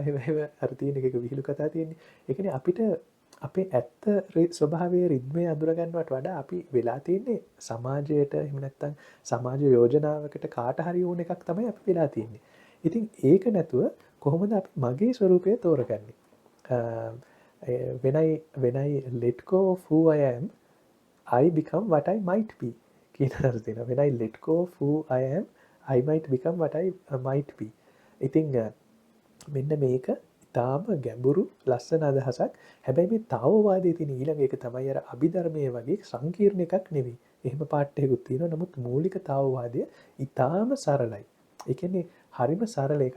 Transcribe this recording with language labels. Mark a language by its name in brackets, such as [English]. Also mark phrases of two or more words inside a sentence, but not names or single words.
[Sinhala] එහෙම අර තියෙන එක විහිළු කතා තියෙන්නේ. ඒ කියන්නේ අපිට අපේ ඇත්ත ස්වභාවයේ රිද්මය අඳුර ගන්නවට වඩා අපි වෙලා තියෙන්නේ සමාජයට එහෙම නැත්නම් සමාජ යෝජනාවකට කාට හරි ඕන එකක් තමයි අපි වෙලා තියෙන්නේ. ඉතින් ඒක නැතුව කොහොමද අපි මගේ ස්වરૂපය තෝරගන්නේ? [English] when I let go of who I am, I become what I might be. [Sinhala] කියන අර්ථය තියෙනවා. [English] When I let go of who I am, I might become what I might be. [Sinhala] ඉතින් මෙන්න මේක ඉතාම ගැඹුරු ලස්සන අදහසක්. හැබැයි මේ තාවෝවාදයේ තියෙන ඊළඟ එක තමයි අර අභිධර්මයේ වගේ සංකීර්ණ එකක් නෙවෙයි. එහෙම පාට් එකකුත් තියෙනවා. නමුත් මූලික තාවෝවාදය ඉතාම සරලයි. ඒ කියන්නේ හරිම සරල එකක්.